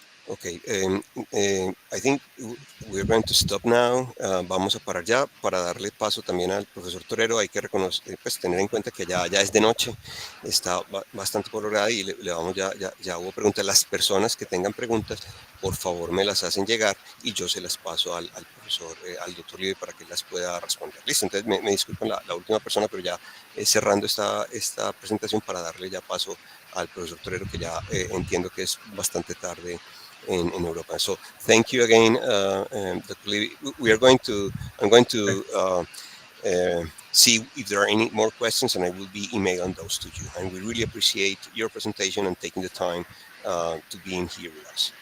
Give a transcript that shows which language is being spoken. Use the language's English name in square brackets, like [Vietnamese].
[English] Okay, I think we're going to stop now. [Spanish] Vamos a parar ya para darle paso también al profesor Torero. Hay que reconocer, pues tener en cuenta que ya es de noche, está bastante colorada y le vamos ya hubo preguntas. Las personas que tengan preguntas, por favor me las hacen llegar y yo se las paso al profesor, al doctor Libre, para que las pueda responder. Listo, entonces me disculpan la última persona, pero ya cerrando esta presentación para darle ya paso al profesor Torero, que ya entiendo que es bastante tarde in Europa. [English] So thank you again, Dr. Levy. I'm going to see if there are any more questions, and I will be emailing those to you. And we really appreciate your presentation and taking the time to be in here with us.